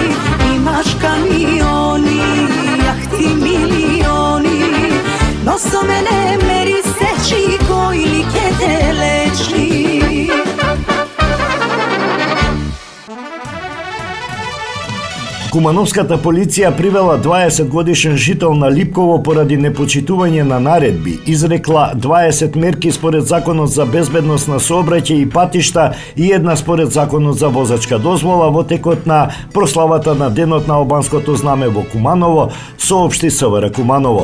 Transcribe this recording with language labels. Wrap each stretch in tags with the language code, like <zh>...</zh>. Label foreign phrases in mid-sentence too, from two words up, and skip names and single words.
<mk>Imaš kamioni, jahti milioni, noso mene meri seči, koji li ke te leči. Кумановската полиција привела 20-годишен жител на Липково поради непочитување на наредби, изрекла 20 мерки според Законот за безбедност на сообраќај и патишта и една според Законот за возачка дозвола во текот на прославата на Денот на албанското знаме во Куманово, соопшти СВР Куманово.</mk>